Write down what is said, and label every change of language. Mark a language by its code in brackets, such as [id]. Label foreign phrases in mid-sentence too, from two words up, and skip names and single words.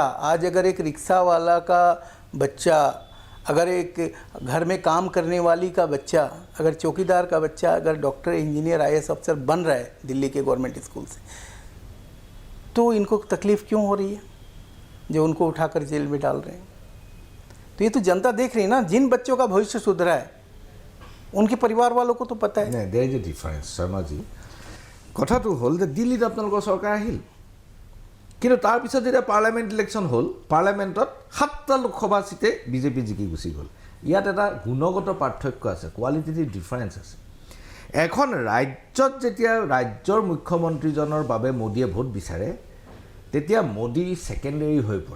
[hi] आज अगर एक रिक्शा वाला का बच्चा, अगर एक घर में काम करने वाली का बच्चा, अगर चौकीदार का बच्चा अगर डॉक्टर, इंजीनियर, IAS अफसर बन रहा है दिल्ली के गवर्नमेंट स्कूल से, तो इनको तकलीफ़ क्यों हो रही है जो उनको उठाकर जेल में डाल रहे हैं? तो ये तो जनता देख रही है ना। जिन बच्चों का भविष्य सुधरा है उनके परिवार वालों को तो पता है। [en] there is a difference शर्माजी। [as] কথাটো হ'ল যে দিল্লীত আপোনালোকৰ চৰকাৰ আহিল, কিন্তু তাৰপিছত যেতিয়া [en] parliament election [as] হ'ল, পাৰ্লামেণ্টত 7টা লোকসভা চিটে বিজেপি জিকি গুচি গ'ল। ইয়াত এটা গুণগত পাৰ্থক্য আছে, [en] qualitative difference [as] আছে। এখন ৰাজ্যত যেতিয়া ৰাজ্যৰ মুখ্যমন্ত্ৰীজনৰ বাবে মোদীয়ে ভোট বিচাৰে, তেতিয়া মোদী ছেকেণ্ডেৰী হৈ পৰে।